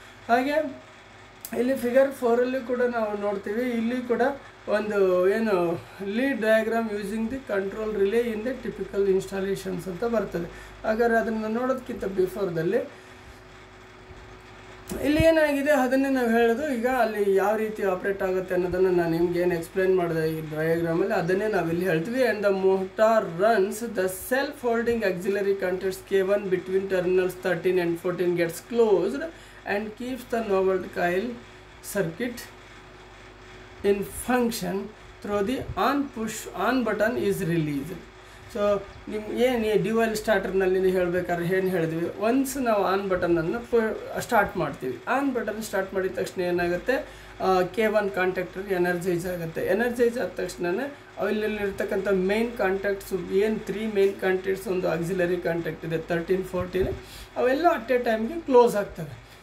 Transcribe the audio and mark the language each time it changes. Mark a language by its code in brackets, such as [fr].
[kn] ಹಾಗೆ ಇಲ್ಲಿ ಫಿಗರ್ 4ಅಲ್ಲಿ ಕೂಡ ನಾವು ನೋಡ್ತೀವಿ, ಇಲ್ಲಿ ಕೂಡ ಒಂದು ಏನು [en] lead diagram using the control relay in the typical installations [kn] ಅಂತ ಬರ್ತದೆ. ಹಾಗಾದ್ರೆ ಅದನ್ನು ನೋಡೋದಕ್ಕಿಂತ ಬಿಫೋರ್ದಲ್ಲಿ ಇಲ್ಲಿ ಏನಾಗಿದೆ ಅದನ್ನೇ ನಾವು ಹೇಳೋದು. ಈಗ ಅಲ್ಲಿ ಯಾವ ರೀತಿ ಆಪ್ರೇಟ್ ಆಗುತ್ತೆ ಅನ್ನೋದನ್ನು ನಾನು ನಿಮ್ಗೆ ಏನು ಎಕ್ಸ್ಪ್ಲೈನ್ ಮಾಡಿದೆ ಈ ಡಯಾಗ್ರಾಮಲ್ಲಿ, ಅದನ್ನೇ ನಾವಿಲ್ಲಿ ಹೇಳ್ತೀವಿ. [en] And the motor runs the self holding auxiliary contacts K1 between terminals 13 and 14 gets closed and keeps the no volt coil circuit in function through the on button is released. [kn] So ನಿಮ್ಗೆ ಏನು DOL ಸ್ಟಾರ್ಟರ್ನಲ್ಲಿ ಹೇಳಬೇಕಾದ್ರೆ ಏನು ಹೇಳಿದ್ವಿ, once ನಾವು on ಬಟನನ್ನು start ಮಾಡ್ತೀವಿ. On button start ಮಾಡಿದ ತಕ್ಷಣ ಏನಾಗುತ್ತೆ K1 ಕಾಂಟ್ಯಾಕ್ಟರ್ ಎನರ್ಜೈಸ್ ಆಗುತ್ತೆ. ಎನರ್ಜೈಸ್ ಆದ ತಕ್ಷಣ ಅಲ್ಲಿರ್ತಕ್ಕಂಥ ಮೇನ್ ಕಾಂಟ್ಯಾಕ್ಟ್ಸು ಏನು 3 ಮೇನ್ ಕಾಂಟ್ಯಾಕ್ಟ್ಸ್, ಒಂದು ಆಕ್ಸಿಲರಿ ಕಾಂಟ್ಯಾಕ್ಟ್ ಇದೆ 13-14, ಅವೆಲ್ಲ ಅಟ್ ಎ ಟೈಮ್ಗೆ ಕ್ಲೋಸ್ ಆಗ್ತವೆ.